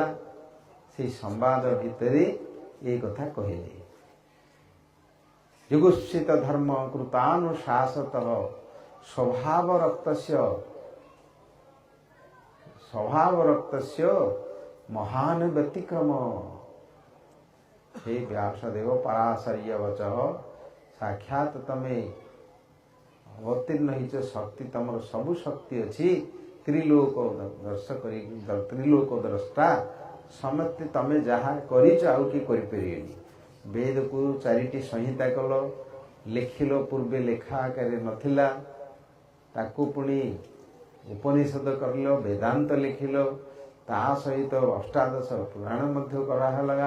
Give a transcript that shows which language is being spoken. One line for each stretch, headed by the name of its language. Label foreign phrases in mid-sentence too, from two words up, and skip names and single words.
Odia: ସେଇ ସମ୍ବାଦ ଭିତରେ ଏ କଥା କହିଲେ,
Sanskrit: ଯୁଗୁପ୍ସିତ ଧର୍ମ କୃତାନୁଶାସତଃ ସ୍ୱଭାବରକ୍ତସ୍ୟ ମହାନ ବ୍ୟତିକ୍ରମ। हे व्यासदेव पराशर्य वचः साक्षात
Odia: ତମେ ଅବତୀର୍ଣ୍ଣ ହେଇଛ ଶକ୍ତି, ତମର ସବୁ ଶକ୍ତି ଅଛି, ତ୍ରିଲୋକ ଦ୍ରଷ୍ଟା ସମସ୍ତେ ତମେ ଯାହା କରିଛ ଆଉ କିଏ କରିପାରିବେନି। ବେଦକୁ 4ଟି ସଂହିତା କଲ, ଲେଖିଲ, ପୂର୍ବେ ଲେଖା ଆକାରରେ ନଥିଲା, ତାକୁ ପୁଣି ଉପନିଷଦ କରିଲ, ବେଦାନ୍ତ ଲେଖିଲ, ତା ସହିତ ଅଷ୍ଟାଦଶ ପୁରାଣ ମଧ୍ୟ କରାହେଲା।